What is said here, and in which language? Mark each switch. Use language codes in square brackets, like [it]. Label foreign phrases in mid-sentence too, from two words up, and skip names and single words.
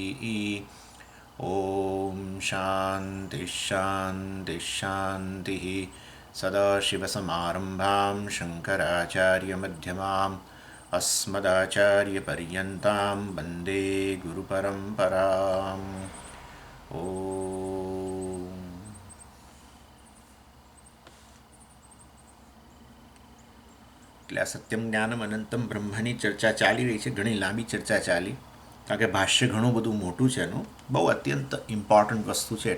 [sa] ॐ शान्तिः शान्तिः शान्तिः सदाशिवसमारम्भां शङ्कराचार्यमध्यमाम् अस्मदाचार्यपर्यन्तां वन्दे गुरुपरम्पराम् [gu] ॐ એટલે આ [sa] सत्यम ज्ञानम अनंतम [gu] બ્રહ્મની ચર્ચા ચાલી રહી છે. ઘણી લાંબી ચર્ચા ચાલી, કારણ કે ભાષ્ય ઘણું બધું મોટું છે એનું, બહુ અત્યંત ઇમ્પોર્ટન્ટ વસ્તુ છે.